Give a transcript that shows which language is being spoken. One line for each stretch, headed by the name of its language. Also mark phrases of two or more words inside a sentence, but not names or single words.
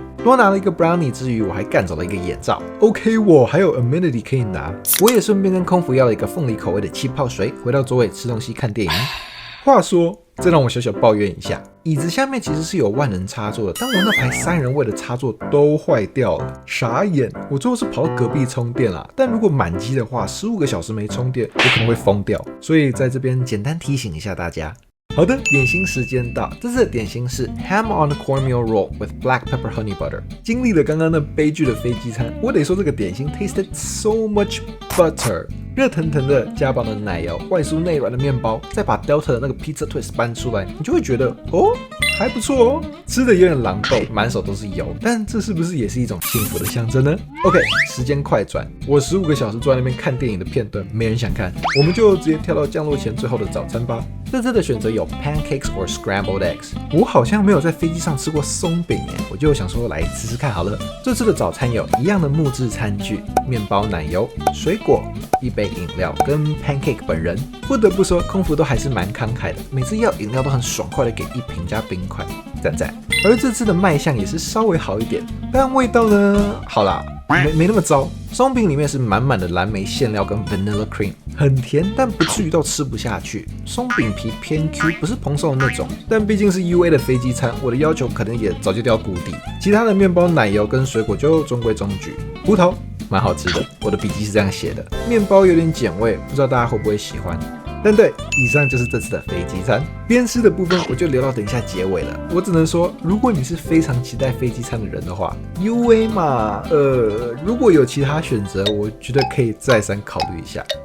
Chinese: 多拿了一個 brownie之餘，我還幹走了一個眼罩。OK， 我還有 amenity 可以拿。我也順便跟空服要了一個鳳梨口味的氣泡水。回到座位吃東西看電影。話說，這讓我小小抱怨一下，椅子下面其實是有萬能插座的，但我那排3人位的插座都壞掉了，傻眼！我最後是跑到隔壁充電啦，但如果滿機的話，15個小時沒充電，我可能會瘋掉。所以在這邊簡單提醒一下大家。好的，點心時間到。這次的點心是
English: ham on cornmeal roll with black pepper honey butter。
Chinese: 經歷了剛剛那悲劇的飛機餐，我得說這個點心
English: tasted so much butter。
Chinese: 熱騰騰的加飽的奶油，外酥內軟的麵包，再把 Delta 的那個
English: pizza twist
Chinese: 搬出來，你就會覺得哦，還不錯哦。吃的有點狼狽，滿手都是油，但這是不是也是一種幸福的象徵呢 ？OK， 時間快轉，我15個小時坐在那邊看電影的片段，沒人想看，我們就直接跳到降落前最後的早餐吧。這次的選擇有
English: pancakes or scrambled eggs。
Chinese: 我好像沒有在飛機上吃過鬆餅耶，我就想說來吃吃看好了。這次的早餐有一樣的木質餐具、麵包、奶油、水果、一杯飲料跟 pancake 本人。不得不說，空服都還是蠻慷慨的，每次要飲料都很爽快的給1瓶加冰塊，讚讚。而這次的賣相也是稍微好一點，但味道呢，好啦，沒那麼糟。鬆餅裡面是滿滿的藍莓餡料跟
English: vanilla cream，
Chinese: 很甜，但不至於到吃不下去。鬆餅皮偏 Q， 不是蓬鬆的那種。但畢竟是 UA 的飛機餐，我的要求可能也早就掉谷底。其他的麵包、奶油跟水果就中規中矩。葡萄蠻好吃的，我的筆記是這樣寫的。麵包有點鹼味，不知道大家會不會喜歡。但對，以上就是這次的飛機餐。邊吃的部分我就留到等一下結尾了。我只能說，如果你是非常期待飛機餐的人的話 ，UA 嘛，如果有其他選擇，我覺得可以再三考慮一下。